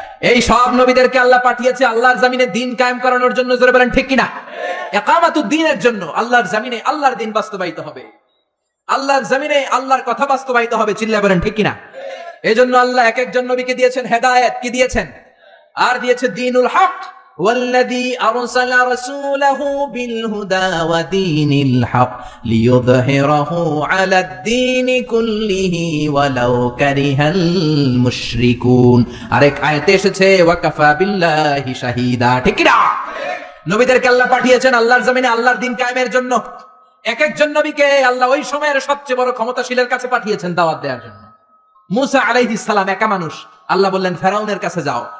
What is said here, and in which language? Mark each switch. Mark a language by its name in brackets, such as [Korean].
[Bangla] এই সব নবীদেরকে আল্লাহ পাঠিয়েছে আল্লাহর জমিনে দিন কায়েম করানোর জন্য। জোরে বলেন ঠিক কিনা? ইকামাতুদ দ্বীনের জন্য। আল্লাহর জমিনে আল্লাহর দিন বাস্তবায়িত হবে, আল্লাহর জমিনে আল্লাহর কথা বাস্তবায়িত হবে। চিল্লায় বলেন ঠিক কিনা? এজন্য আল্লাহ এক একজন নবীকে দিয়েছেন হেদায়েত, কি দিয়েছেন? আর দিয়েছে দ্বীনুল হক। [Arabic] والذي أرسل رسوله بالهدى ودين الحق ليظهره على الدين كله ولو كره المشركون। [Bangla] আরেক আয়াতে এসেছে [Arabic] ওয়াকাফা বিল্লাহি শাহিদা। [Bangla] ঠিক কি না? নবীদেরকে আল্লাহ পাঠিয়েছেন আল্লাহর জমিনে আল্লাহর দিন কায়েমের জন্য। এক একজন নবীকে আল্লাহ ওই সময়ের সবচেয়ে বড় ক্ষমতাশীলের কাছে পাঠিয়েছেন দাওয়াত দেওয়ার জন্য। মুসা আলাইহিস সালাম একা মানুষ, আল্লাহ বললেন ফেরাউনের কাছে যাও।